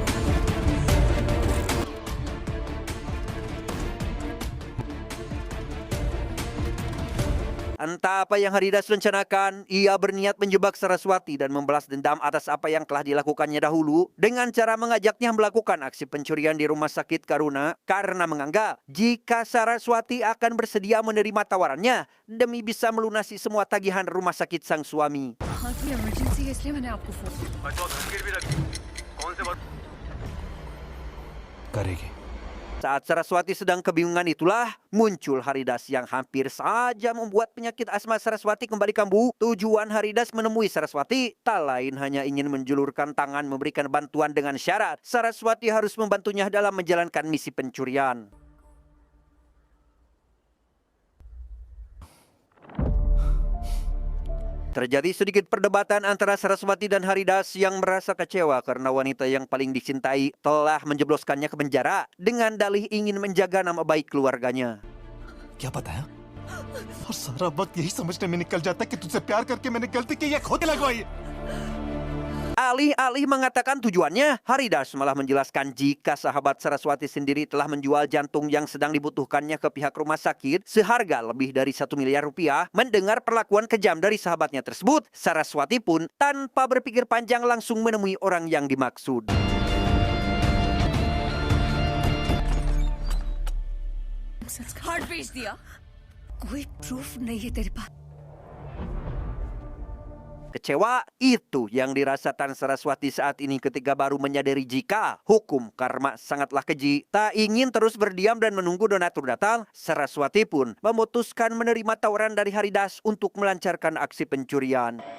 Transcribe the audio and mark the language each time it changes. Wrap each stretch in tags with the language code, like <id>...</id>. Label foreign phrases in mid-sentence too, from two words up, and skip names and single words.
<id>Entah apa yang Haridas rencanakan, ia berniat menjebak Saraswati dan membalas dendam atas apa yang telah dilakukannya dahulu dengan cara mengajaknya melakukan aksi pencurian di Rumah Sakit Karuna karena menganggap jika Saraswati akan bersedia menerima tawarannya demi bisa melunasi semua tagihan rumah sakit sang suami.</id> <hi>हाँ थोड़ी इमरजेंसी है इसलिए मैंने आपको फोन बचो धमकी भी रखी. कौन से बात? करेगी.</hi> <id>Saat Saraswati sedang kebingungan itulah muncul Haridas yang hampir saja membuat penyakit asma Saraswati kembali kambuh. Tujuan Haridas menemui Saraswati tak lain hanya ingin menjulurkan tangan memberikan bantuan dengan syarat Saraswati harus membantunya dalam menjalankan misi pencurian. Terjadi sedikit perdebatan antara Saraswati dan Haridas yang merasa kecewa karena wanita yang paling dicintai telah menjebloskannya ke penjara dengan dalih ingin menjaga nama baik keluarganya.</id> <hi>क्या पता है? और सारा वक्त यही समझने में निकल जाता है कि तुझसे प्यार करके मैंने गलती की, ये खोते लगवाई.</hi> <id>Alih-alih mengatakan tujuannya, Haridas malah menjelaskan jika sahabat Saraswati sendiri telah menjual jantung yang sedang dibutuhkannya ke pihak rumah sakit seharga lebih dari 1 miliar rupiah. Mendengar perlakuan kejam dari sahabatnya tersebut, Saraswati pun tanpa berpikir panjang langsung menemui orang yang dimaksud.</id> <hi>हार्ट बेच दिया कोई प्रूफ नहीं है तेरे पास।</hi> <id>Kecewa itu yang dirasakan Saraswati saat ini ketika baru menyadari jika hukum karma sangatlah keji. Tak ingin terus berdiam dan menunggu donatur datang, Saraswati pun memutuskan menerima tawaran dari Haridas untuk melancarkan aksi pencurian.</id>